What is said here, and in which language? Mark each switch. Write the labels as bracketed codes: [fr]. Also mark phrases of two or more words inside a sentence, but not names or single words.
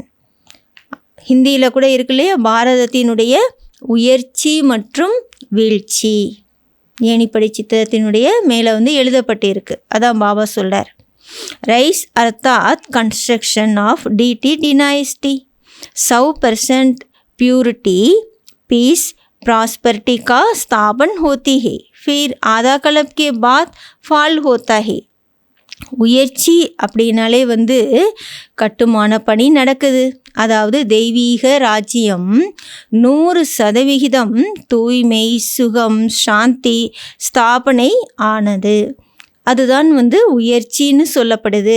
[ta] ஹிந்தியில் கூட இருக்கு இல்லையா, பாரதத்தினுடைய உயர்ச்சி மற்றும் வீழ்ச்சி. ஏணிப்படி சித்திரத்தினுடைய மேலே எழுதப்பட்டு இருக்கு. அதான் பாபா சொல்கிறார். [en] rise அர்த்தாத் construction of deity dynasty. [hi] 100% [en] purity, peace, prosperity [hi] का स्थापन होती है. फिर आधा कल्प के बाद फॉल होता है. [ta] உயர்ச்சி அப்படின்னாலே கட்டுமான பணி நடக்குது. அதாவது தெய்வீக ராஜ்யம் 100% தூய்மை, சுகம், சாந்தி ஸ்தாபனை ஆனது. அதுதான் உயர்ச்சின்னு சொல்லப்படுது.